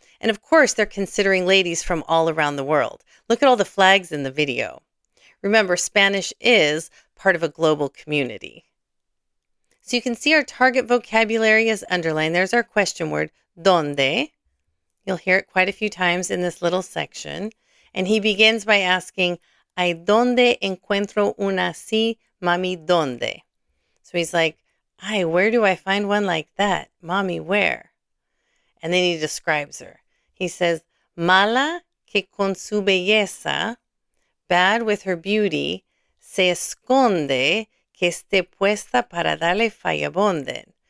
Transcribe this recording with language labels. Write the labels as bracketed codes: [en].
[en] And of course, they're considering ladies from all around the world. Look at all the flags in the video. Remember, Spanish is part of a global community. So you can see our target vocabulary is underlined. There's our question word, donde. You'll hear it quite a few times in this little section. And he begins by asking, [es] ¿Ay dónde encuentro una así, mami, dónde? [en] So he's like, ay, where do I find one like that? Mommy, where? And then he describes her. He says, [es] mala que con su belleza, [en] bad with her beauty, [es] se esconde que esté puesta para darle fallabonden.